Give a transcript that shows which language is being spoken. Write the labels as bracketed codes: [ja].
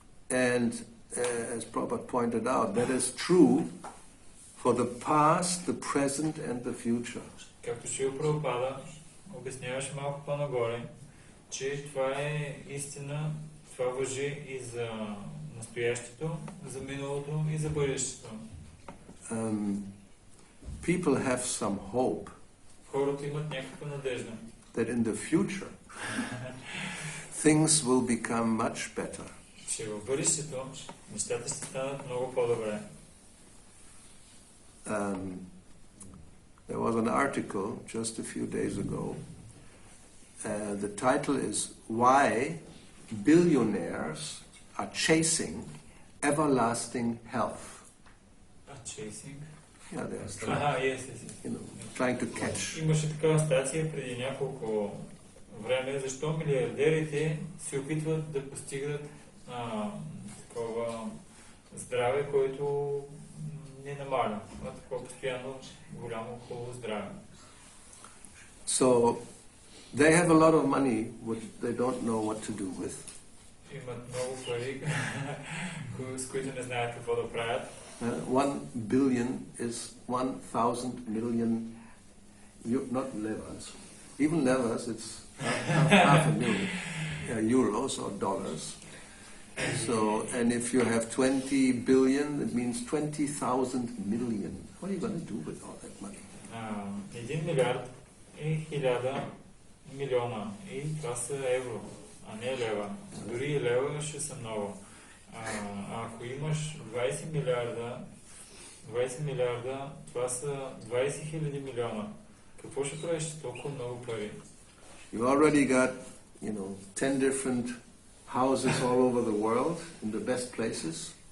[en] And as Prabhupada pointed out, that is true for the past, the present and the future. [bg] Както Шрила Прабхупада обясняваше малко по-нагоре, че това е истина, това важи и за настоящето, за миналото и за бъдещето. [en] People have some hope. [bg] Хората имат някаква надежда. [en] That in the future things will become much better. [bg] Че в бъдещето нещата ще станат много по-добре. [en] There was an article just a few days ago. The title is Why Billionaires Are Chasing Everlasting Health. Chasing? Yeah, they're trying to catch. [bg] Имаше такава статия преди няколко време, защо милиардерите се опитват да постигат такова здраве, което не намаля. Такова постоянно голямо хубаво здраве. [en] So they have a lot of money which they don't know what to do with. [bg] Имат много пари, с които не знаят какво да правят. [en] 1 billion is 1,000 million, not levers. Even levers, it's half a million euros or dollars. So, and if you have 20 billion, it means 20,000 million. What are you going to do with all that money? [bg] 1 милиард е 1000 милиона. И това са евро, а не лева. Дори и лева ще са много. Ако имаш 20 милиарда, това са 20 000 милиона. Какво ще правиш с толкова много пари? [en] You already got, 10 different houses all over the world in the best places.